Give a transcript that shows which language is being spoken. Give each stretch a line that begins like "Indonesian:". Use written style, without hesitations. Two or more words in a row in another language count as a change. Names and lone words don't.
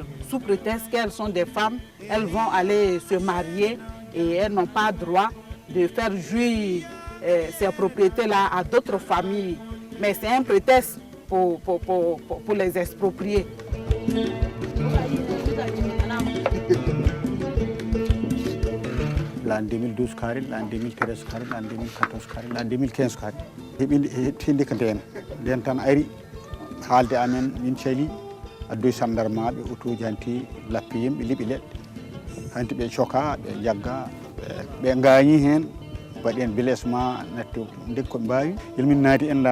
French: Sous prétexte qu'elles sont des femmes, elles vont aller se marier et elles n'ont pas droit de faire jouir ces propriétés-là à d'autres familles. Mais c'est un prétexte pour les exproprier. L'an 2012 kari, l'an 2013 kari, l'an 2014 kari, l'an 2015 kari.
Fula: Hinde ka den tan ari haalde amen min cali addoy sandarmaɓe otoji hanti lappi yimɓe liɓi leɗɗe hanti ɓe coka ɓe jagga ɓe gañi hen waɗen blessement natti ndeg koɓe mbawi ilmin naati en la